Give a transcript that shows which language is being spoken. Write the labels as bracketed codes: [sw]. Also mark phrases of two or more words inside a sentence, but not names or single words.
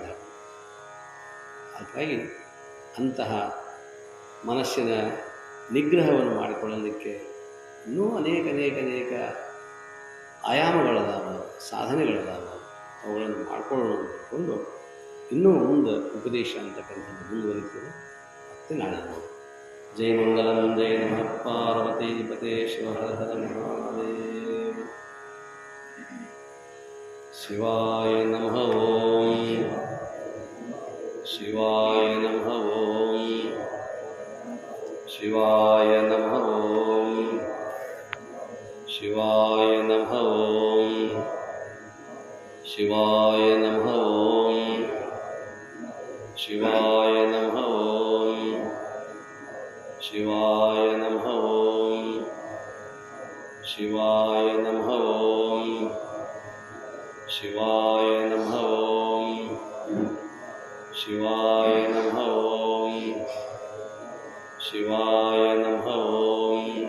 [kn] ಹಾಗಾಗಿ ಅಂತಹ ಮನಸ್ಸಿನ ನಿಗ್ರಹವನ್ನು ಮಾಡಿಕೊಳ್ಳಲಿಕ್ಕೆ ಇನ್ನೂ ಅನೇಕ ಆಯಾಮಗಳದಾವ, ಸಾಧನೆಗಳದಾವ. ಅವುಗಳನ್ನು ಮಾಡಿಕೊಂಡು ಇನ್ನೂ ಮುಂದೆ ಉಪದೇಶ ಅಂತಕ್ಕಂಥದ್ದು ಮುಂದುವರಿತದೆ. ಮತ್ತೆ ನಾಳೆ ನೋಡಿ. [sa] ಜಯ ಮಂಗಲಂ, ಜಯ ನಮಃ ಪಾರ್ವತಿ ಪತೆ ಶಿವ ಹರ ಹರ ಮಹಾದೇವ. ಶಿವಾಯ ನಮಃ ಓಂ, ಶಿವಾಯ ನಮಃ ಓಂ, ಶಿವಾಯ ನಮಃ ಓಂ, ಶಿವಾಯ ನಮಃ ಓಂ, ಶಿವಾಯ ನಮಃ ಓಂ, ಶಿವಾಯ ನಮಃ ಓಂ, ಶಿವಾಯ ನಮಃ ಓಂ, ಶಿವಾಯ ನಮಃ ಓಂ, ಶಿವಾಯ ನಮಃ ಓಂ ಶಿವಾಯ ನಮಃ ಓಂ ಶಿವಾಯ ನಮಃ ಓಂ